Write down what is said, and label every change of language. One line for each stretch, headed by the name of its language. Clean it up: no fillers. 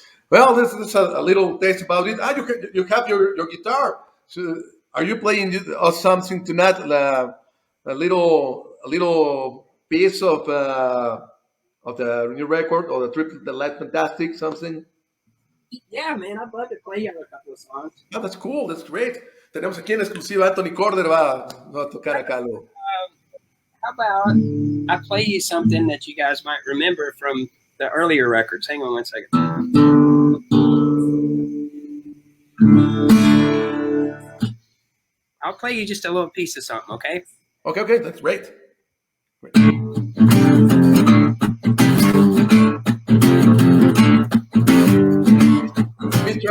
English: Well, this is a little taste about it. You have your guitar. So are you playing us something tonight? A little piece of the new record or the Triple the Light Fantastic something. Yeah, man, I'd love to play you a couple of songs. Oh, that's cool. That's great.
Spanish: Tenemos aquí en exclusiva Anthony Corder va a tocar acá algo.
English: How about I play you something that you guys might remember from the earlier records? Hang on one second. I'll play you just a little piece of something, okay? Okay, that's great. Mr.